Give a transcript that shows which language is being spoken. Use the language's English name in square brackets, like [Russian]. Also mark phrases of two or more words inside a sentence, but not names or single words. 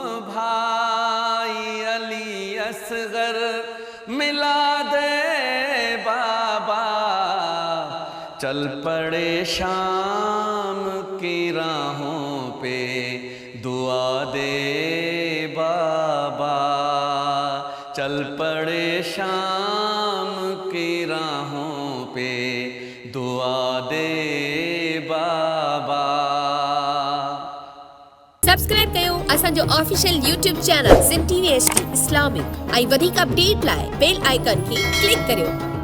[Urdu] بھائی علی اصغر ملا دے بابا، چل پڑے شام کی راہوں پہ دعا دے بابا، چل پڑے شام کی راہوں پہ دعا دے بابا۔ [Sindhi] سبسڪرائب कयो असांजो [English] official YouTube channel [Sindhi] सिम TV HD इस्लामिक ऐं वधीक अपडेट लाइ [English] bell icon [Sindhi] खे क्लिक करियो।